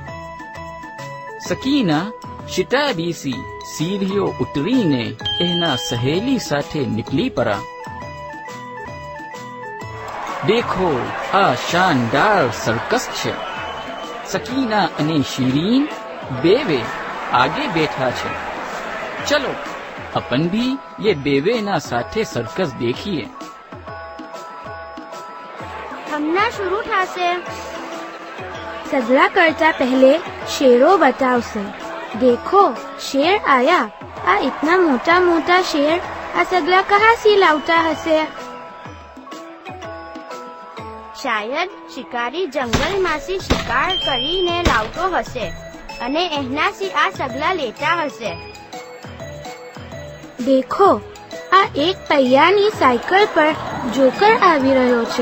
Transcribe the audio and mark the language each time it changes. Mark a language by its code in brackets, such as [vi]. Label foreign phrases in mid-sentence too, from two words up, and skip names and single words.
[gu] સકીના શિતાબીસી સીડીઓ ઉતરીને એના સહેલી સાથે નીકળી પડા. દેખો, આ શાનદાર સર્કસ છે. સકીના અને શીરીન બેવે આગે બેઠા છે. ચલો [hi] अपन भी ये [gu] बेवे ना સાથે સર્કસ દેખીએ. હમણાં શરૂ થશે. સગલા કરતા પહેલે શેરો બતાવશે. [hi] देखो, शेर आया. आ इतना मोटा मोटा शेर आ सगला कहाँ से लावता हसे? [gu] શાયદ શિકારી જંગલમાંથી શિકાર કરીને લાવતો હશે અને એનાથી આ સગલા લેતા હશે. देखो, આ એક પૈયાની સાયકલ પર જોકર આવી રહ્યો છે.